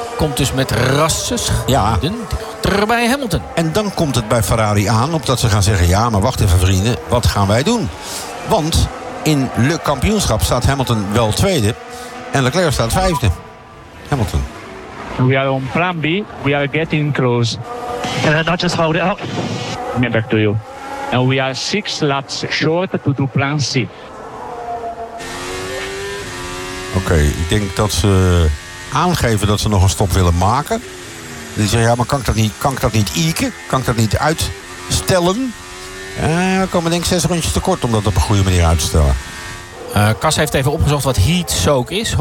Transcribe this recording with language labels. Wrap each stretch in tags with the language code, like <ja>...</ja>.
<nl>Komt dus met rassen schieten. Ja. Bij Hamilton. En dan komt het bij Ferrari aan, opdat ze gaan zeggen... ja, maar wacht even vrienden, wat gaan wij doen? Want in Le Kampioenschap staat Hamilton wel tweede... en Leclerc staat vijfde. Hamilton.</nl> <en>We are on plan B, we are getting close. Can I not just hold it up? Me back to you. And we are 6 laps short to do plan C.</en> <nl>Oké, ik denk dat ze aangeven dat ze nog een stop willen maken. Die zeggen, ja, maar kan ik dat niet eiken? Kan ik dat niet uitstellen? We komen denk ik 6 rondjes tekort om dat op een goede manier uit te stellen. Cas heeft even opgezocht wat heat soak is.</nl>